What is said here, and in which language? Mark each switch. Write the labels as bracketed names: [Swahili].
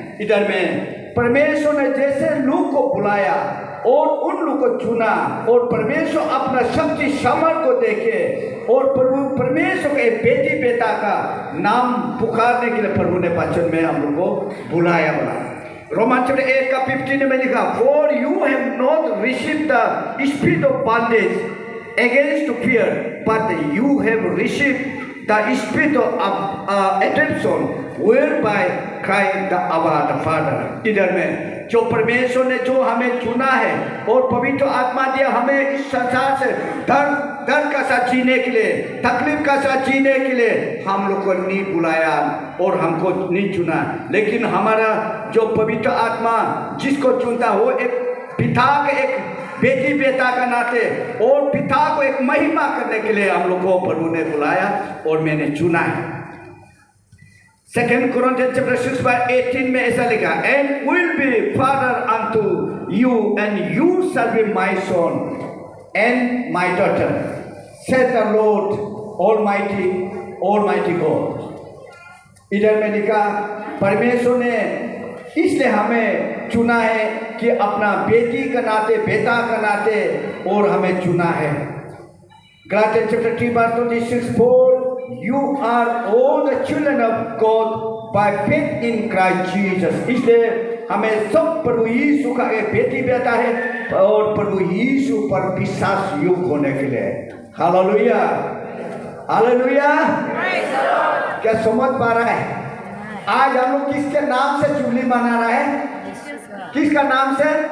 [Hindi] इधर में परमेश्वर ने जैसे लोग को बुलाया और उन लोग को चुना और परमेश्वर अपना शक्ति सामर्थ को देखे और प्रभु परमेश्वर के बेटी बेटा का नाम पुकारने के लिए प्रभु ने वचन में हम लोग को बुलाया। रोमन चैप्टर 8 का 15 में लिखा, [English] for you have not received the spirit of bondage against fear, but you have received the spirit of adoption, whereby cry the Abba the Father. [Hindi] इधर में जो परमेश्वर ने जो हमें चुना है और पवित्र आत्मा दिया हमें इस संसार से दर्द का साथ जीने के लिए, तकलीफ का साथ जीने के लिए हम लोग को नहीं बुलाया और हमको नहीं चुना, लेकिन हमारा जो पवित्र आत्मा जिसको चुनता वो एक पिता के एक बेटी बेटा का नाते और पिता को एक महिमा करने के लिए हम लोग को प्रभु ने बुलाया और मैंने चुना है। [English] 2 Corinthians chapter 6 verse 18 [Hindi] में ऐसा लिखा, [English] and will be father unto you and you shall be my son and my daughter, said the Lord Almighty God. [Hindi] इधर में लिखा परमेश्वर ने इसलिए हमें चुना है कि अपना बेटी का नाते बेटा का नाते और हमें चुना है। [English] Galatians chapter 3 verse 26, for you are all the children of God by faith in Christ Jesus. [Hindi] इसलिए हमें सब प्रभु यीशु का एक बेटी बेटा है और प्रभु यीशु पर विश्वास योग्य होने के लिए। Hallelujah, hallelujah. क्या समझ पा रहा है? आज हम लोग किसके नाम से जुबली मना रहा है? किसका नाम से?